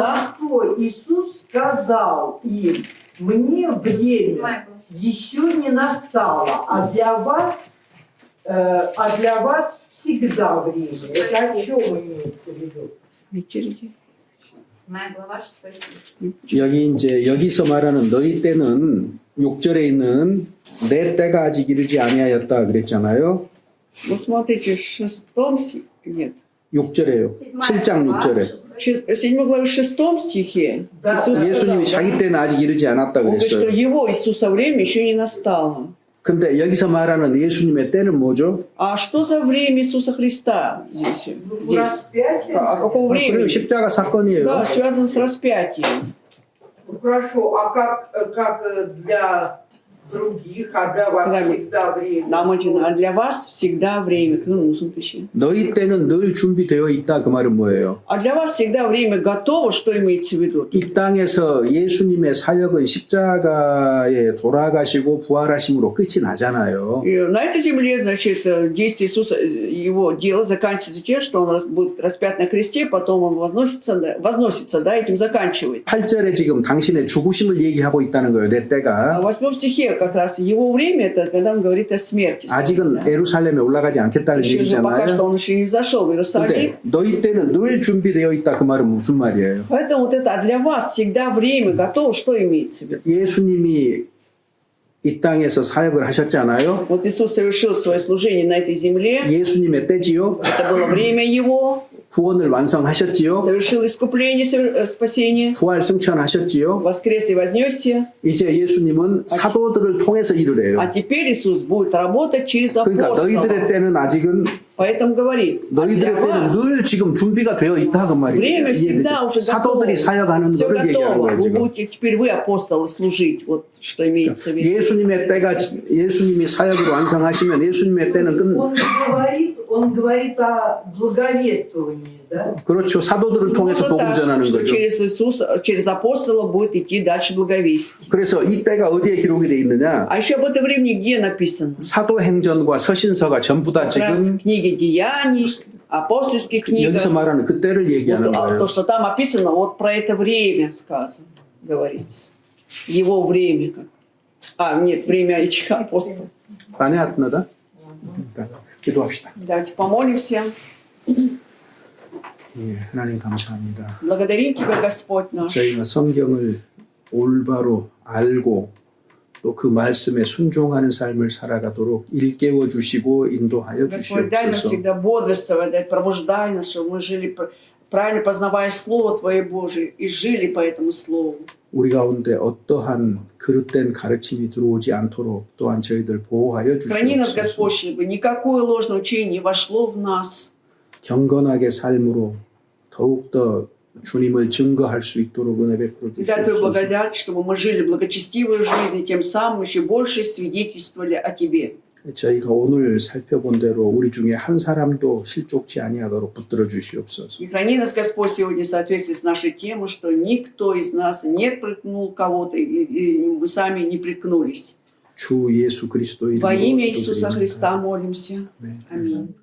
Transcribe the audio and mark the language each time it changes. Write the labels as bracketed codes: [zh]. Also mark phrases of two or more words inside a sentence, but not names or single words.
[ru] На что Иисус сказал им: мне время еще не настало, а для вас всегда время. Это о чем имеется в виду? Вечереди. 7 глава 6 стих. [ko] 여기 이제 여기서 말하는 너희 때는 6절에 있는 내 때가 아직 이르지 아니하였다 그랬잖아요. [ru] Вы смотрите, в 6 нет. [ko] 6절에요. 7장 6절에. [ru] В 7 главе 6 стихе Да. Иисус сказал, [ko] 예수님이 자기 때는 아직 이르지 않았다 [ru] Он говорит, что [ko] 그랬어요. [ru] его Иисуса время еще не настало. [ko] 근데 여기서 말하는 예수님의 때는 뭐죠? [ru] А что за время Иисуса Христа здесь? здесь? Распятие? А какого [ko] 그래요. [ru] времени? [ko] 십자가 사건이에요. [ru] Да, связано с распятием. Ну, хорошо, а как для других, а для вас Когда всегда время? Нам один, а для вас всегда время. [ko] 너희 때는 늘 준비되어 있다 그 말은 뭐예요? [ru] А для вас всегда время готово, что имеется в виду? [ko] 이 땅에서 예수님의 사역은 십자가에 돌아가시고 부활하심으로 끝이 나잖아요. [ru] И на этой земле, значит, действие Иисуса, его дело заканчивается тем, что он будет распят на кресте, потом он возносится, да, этим заканчивает. [ko] 8절에 지금 당신의 죽으심을 얘기하고 있다는 거예요. 내 [ru] А [ko] 때가. [ru] в 8 стихе как раз его время, это когда он говорит о смерти. своей, [ko] 아직은 [ru] да. [ko] 예루살렘에 올라가지 않겠다는 [ru] Еще же пока что [ko] 얘기잖아요. [ru] он еще не взошел в Иерусалим. [ko] 근데 너희 때는 늘 준비되어 있다 그 말은 무슨 말이에요? [ru] Поэтому вот это, а для вас всегда время готово, что имеется в виду? [ko] 예수님이 이 땅에서 사역을 하셨잖아요. [ru] Вот Иисус совершил свое служение на этой земле, [ko] 예수님의 때지요. [ru] это было время Его, [ko] 구원을 완성하셨지요. [ru] совершил искупление, спасение, [ko] 부활 승천하셨지요. [ru] воскрес и вознесся. [ko] 이제 예수님은 사도들을 통해서 일을 해요. [ru] А теперь Иисус будет работать через [ko] 그러니까 너희들의 [ru] апостолов. [ko] 때는 아직은 [ru] Поэтому говорит, а [ko] 너희들의 [ru] для [ko] 때는 [ru] вас [ko] 늘 지금 준비가 되어 있다 그 말이에요. [ru] время всегда уже [ko] 사도들이 [ru] готово. [ko] 사역하는 [ru] Все [ko] 거를 얘기하는 [ru] готово. [ko] 거예요 [ru] Вы [ko] 지금. [ru] будете, теперь вы, апостолы, служить. Вот что имеется в виду. [ko] 예수님의 때가 예수님이 사역을 완성하시면 예수님의 때는 끝. [ru] Он говорит о благовествовании, да? [ko] 그렇죠. 사도들을 통해서 [ru] Вот [ko] 복음 [ru] так, [ko] 전하는 [ru] что [ko] 거죠. [ru] через Иисуса, через апостола будет идти дальше благовестие. [ko] 그래서 이 때가 어디에 기록이 돼 있느냐? [ru] А еще об это времени где написано? [ko] 사도행전과 서신서가 전부 다 [ru] Как раз [ko] 지금 [ru] в книге Деяний, апостольских книгах. [ko] 여기서 말하는 그 때를 [ru] Вот, [ko] 얘기하는 거예요. [ru] то, что там описано, вот про это время сказано, говорится. Его время. Нет, время этих апостолов. понятно, 기도합시다. Давайте помолимся. [ko] 예, 하나님 감사합니다. [ru] Благодарим Тебя, Господь наш. [ko] 저희가 성경을 올바로 알고 또 그 말씀에 순종하는 삶을 살아가도록 일깨워 주시고 인도하여 [ru] Господь, дай нам [ko] 주시옵소서. [ru] всегда бодрствовать, дай пробуждай нас, чтобы мы жили, правильно познавая Слово Твое Божие и жили по этому Слову. [ko] 우리 가운데 어떠한 그릇된 가르침이 들어오지 않도록 또한 저희들 보호하여 [ru] Храни нас, [ko] 주시옵소서. [ru] Господь, чтобы никакое ложное учение не вошло в нас. [ko] 경건하게 삶으로 더욱더 주님을 증거할 수 있도록 은혜 베풀어 [ru] И дай Твою [ko] 주시옵소서. [ru] благодать, чтобы мы жили благочестивой жизнью, тем самым еще больше свидетельствовали о Тебе. [ko] 저희가 오늘 살펴본 대로 우리 중에 한 사람도 실족치 아니하도록 붙들어 주시옵소서. [ru] И храни нас, Господь, сегодня в соответствии с нашей темой, что никто из нас не приткнул кого-то, и мы сами не приткнулись. [ko] 주 예수 그리스도 [ru] Во [ko] 이름으로 [ru] имя Иисуса [ko] 기도드립니다. [ru] Христа молимся. [ko] 네. [ru] Аминь.